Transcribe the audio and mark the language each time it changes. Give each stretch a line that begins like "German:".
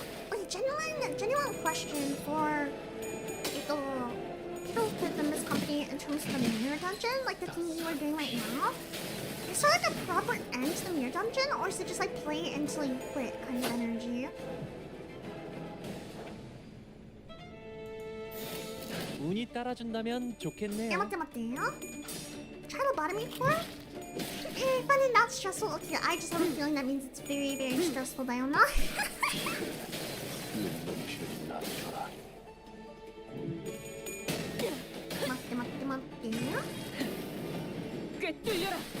English: Wait, genuine question for people with the Limbus Company in terms of the mirror dungeon, like the thing you are doing right now. Is there like a proper end to the mirror dungeon, or is it just like play until you quit kind of energy?
Korean: 운이 따라준다면 좋겠네요. 맞대요.
English: Try lobotomy core? Eh, funny, not stressful. Okay, I just have a feeling that means it's very, very stressful, Diana.
Korean: 맞대요. 꿰뚫려라.